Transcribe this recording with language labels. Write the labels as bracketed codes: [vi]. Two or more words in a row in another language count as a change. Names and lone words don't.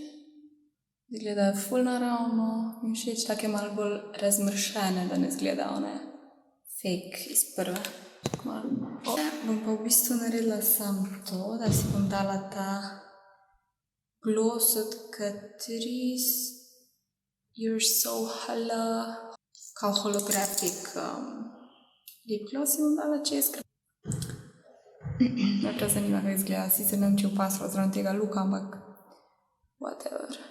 [sl] Izgledajo ful naravno. Mi všeč take malo bolj razmršene, da ne izgleda one fake iz prve. Bom pa v bistvu naredila samo to, da si bom dala ta gloss od Catrice You're So Hello. Kao [en] holographic lip gloss [sl] si bom dala čez. Me prav zanima, kako izgleda. Sicer ne vem, če opasila zraven tega looka, ampak whatever.